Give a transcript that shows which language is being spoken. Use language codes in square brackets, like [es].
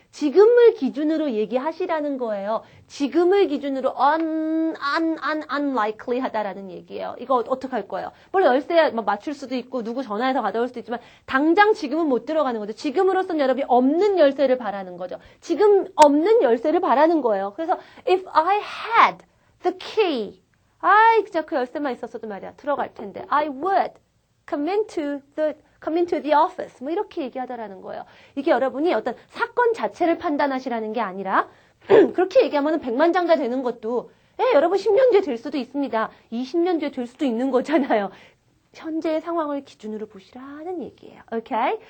[ko] 지금을 기준으로 얘기하시라는 거예요. 지금을 기준으로 unlikely 하다라는 얘기예요. 이거 어떡할 거예요? 물론 열쇠 맞출 수도 있고 누구 전화해서 가져올 수도 있지만 당장 지금은 못 들어가는 거죠. 지금으로선 여러분이 없는 열쇠를 바라는 거죠. 지금 없는 열쇠를 바라는 거예요. 그래서 [en] if I had the key [ko] 진짜 그 열쇠만 있었어도 말이야. 들어갈 텐데. [en] I would come into the office. [ko] 뭐 이렇게 얘기하더라는 거예요. 이게 여러분이 어떤 사건 자체를 판단하시라는 게 아니라 그렇게 얘기하면 백만장자 되는 것도 여러분 10년 뒤에 될 수도 있습니다. 20년 뒤에 될 수도 있는 거잖아요. 현재의 상황을 기준으로 보시라는 얘기예요. 오케이?